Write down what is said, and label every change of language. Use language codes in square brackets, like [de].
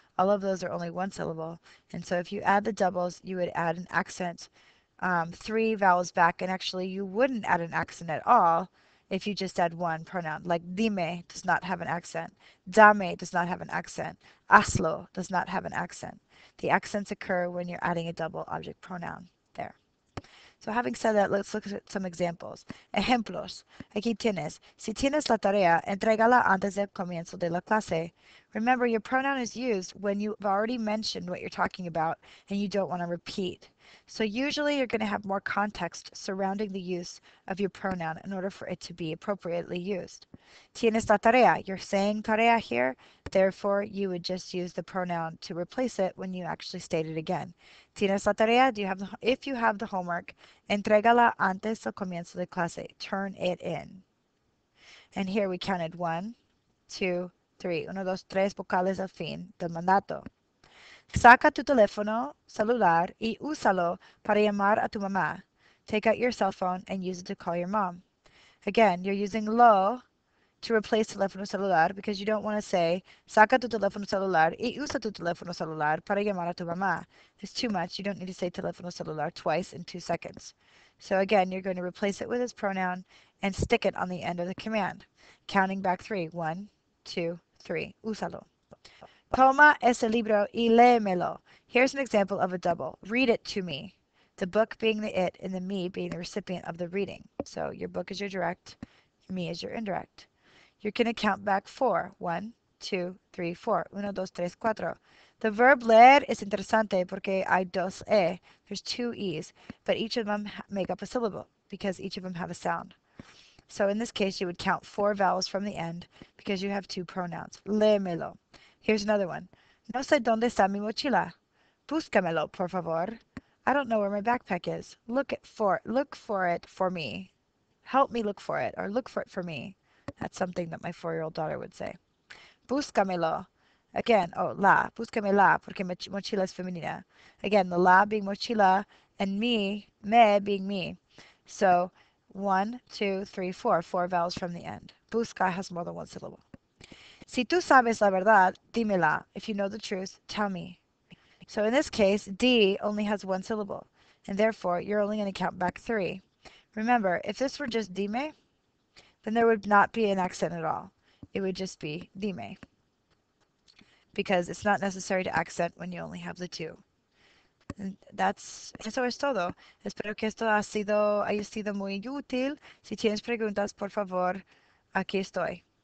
[en] All of those are only one syllable. And so if you add the doubles, you would add an accent three vowels back, and actually you wouldn't add an accent at all if you just add one pronoun. Like dime does not have an accent. Dame does not have an accent. Aslo does not have an accent. The accents occur when you're adding a double object pronoun there. So having said that, let's look at some examples. [es] Ejemplos. Aquí tienes. Si tienes la tarea, entrégala antes del comienzo de la clase. [en] Remember, your pronoun is used when you've already mentioned what you're talking about and you don't want to repeat. So usually you're going to have more context surrounding the use of your pronoun in order for it to be appropriately used. Tienes la tarea. You're saying tarea here. Therefore, you would just use the pronoun to replace it when you actually state it again. Tienes la tarea. [es] If you have the homework, entrégala antes del comienzo de clase. [en] Turn it in. And here we counted one, two, three. [es] Uno, dos, tres vocales al fin del mandato. Saca tu teléfono celular y úsalo para llamar a tu mamá. [en] Take out your cell phone and use it to call your mom. Again, you're using lo to replace teléfono celular because you don't want to say saca tu teléfono celular y usa tu teléfono celular para llamar a tu mamá. It's too much. You don't need to say teléfono celular twice in 2 seconds. So again, you're going to replace it with its pronoun and stick it on the end of the command. Counting back three. 1, 2, 3. Úsalo. [es] Toma ese libro y léemelo. [en] Here's an example of a double. Read it to me. The book being the it and the me being the recipient of the reading. So your book is your direct, me is your indirect. You're going to count back four. [es] 1, 2, 3, 4. Uno, dos, tres, cuatro. The verb leer is interesante porque hay dos e. [en] There's two e's, but each of them make up a syllable because each of them have a sound. So in this case, you would count four vowels from the end because you have two pronouns. Léemelo. Here's another one. [es] No sé dónde está mi mochila. Búscamelo, por favor. [en] I don't know where my backpack is. Look for it for me. Help me look for it, or look for it for me. That's something that my 4-year-old daughter would say. Búscamelo. [es] Again, búscamela, porque mochila es femenina. [en] Again, the la being mochila and me being me. So 1, 2, 3, 4, four vowels from the end. Busca has more than one syllable. [es] Si tú sabes la verdad, dímela. [en] If you know the truth, tell me. So in this case, D only has one syllable, and therefore you're only going to count back 3. Remember, if this were just dime, then there would not be an accent at all. It would just be dime, because it's not necessary to accent when you only have the 2. [es] And eso es todo. Espero que esto haya sido muy útil. Si tienes preguntas, por favor, aquí estoy.